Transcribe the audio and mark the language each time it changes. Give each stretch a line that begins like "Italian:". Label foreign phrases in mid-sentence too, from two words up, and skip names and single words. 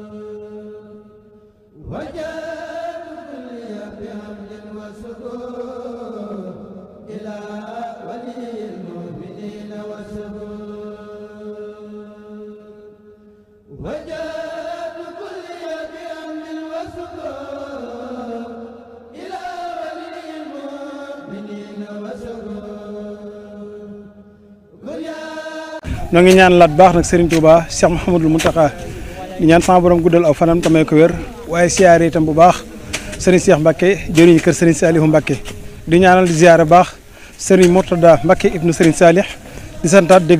Arabic: وجهت كلي بحمد وشكر إلى ولي المؤمنين وشكر وجهت كلي بحمد وشكر إلى ولي المؤمنين وشكر
Wolof: ñoo ngi ñaan laat baax nag Serigne Touba Cheikh Mouhamadul Mountakha di ñaan sama borom guddal aw fanam tamay ko wér waaye siyaare itam bu baax Serigne Cheikh Mbacke jëriñu kër Serigne Saliou Mbacke di ñaanal di ziyaare baax Serigne Mourtada Mbacke ibnu Serigne Salih di santaat di